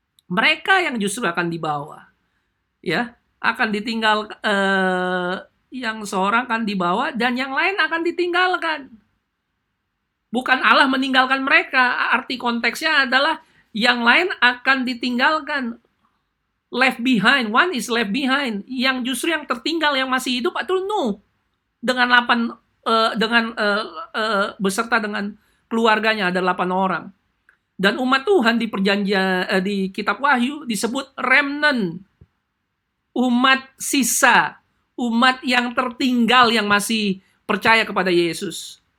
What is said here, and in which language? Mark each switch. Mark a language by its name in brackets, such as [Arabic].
[Indonesian] Mereka yang justru akan dibawa, ya, akan ditinggal, yang seorang akan dibawa dan yang lain akan ditinggalkan. Bukan Allah meninggalkan mereka, arti konteksnya adalah yang lain akan ditinggalkan. [English] Left behind, one is left behind. [Indonesian] Yang justru yang tertinggal, yang masih hidup itu Nuh dengan beserta dengan keluarganya ada 8 orang. Dan umat Tuhan di perjanjian di kitab Wahyu disebut remnant, umat sisa, umat yang tertinggal yang masih percaya kepada Yesus.